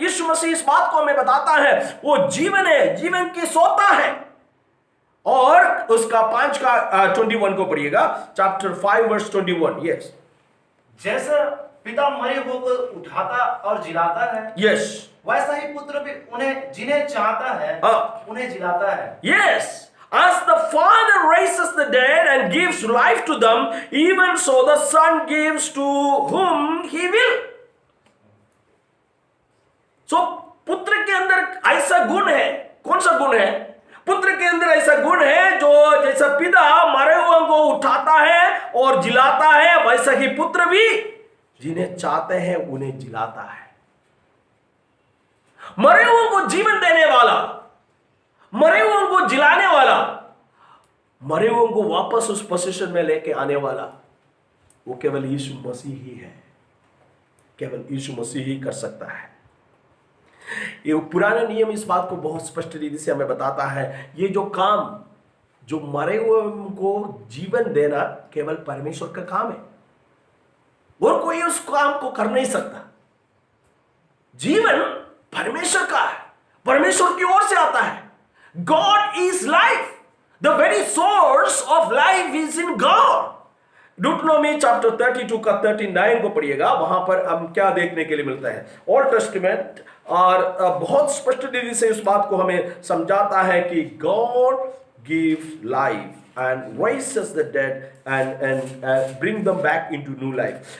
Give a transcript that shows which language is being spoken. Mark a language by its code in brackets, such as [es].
[hi] यीशु मसीह इस बात को हमें बताता है, वो जीवन है, जीवन की सोता है। और उसका 5 का 21 को पढ़िएगा, चैप्टर 5 वर्स 21। [en] yes, [hi] जैसा पिता मरे हुए को उठाता और जिलाता है, [en] yes, [hi] वैसा ही पुत्र भी उन्हें जिन्हें चाहता है उन्हें जिलाता है। [en] Yes, as the Father raises the dead and gives life to them, even so the Son gives to whom he will. [hi] So पुत्र के अंदर ऐसा गुण है, कौन सा गुण है? पुत्र के अंदर ऐसा गुण है जो जैसा पिता मरे हुए को उठाता है और जिलाता है, वैसा ही पुत्र भी जिन्हें चाहते हैं उन्हें जिलाता है। मरे हुए को जीवन देने वाला, मरे हुए को जिलाने वाला, मरे हुए को वापस उस पोजीशन में लेके आने वाला, वो केवल यीशु मसीह ही है। केवल यीशु मसीह ही कर सकता है। ये पुराना नियम इस बात को बहुत स्पष्ट रीति से हमें बताता है, ये जो काम, जो मरे हुए को जीवन देना केवल परमेश्वर का काम है, और कोई उस काम को कर नहीं सकता। जीवन परमेश्वर का है, परमेश्वर की ओर से आता है। [en] God is life. The very source of life is in God. [hi] Deuteronomy chapter 32 का 39 को पढ़िएगा, वहां पर हम क्या देखने के लिए मिलता है? ओल्ड टेस्टामेंट और बहुत स्पष्ट रीति से इस बात को हमें समझाता है कि [en] God gives life and raises the dead and bring them back into new life.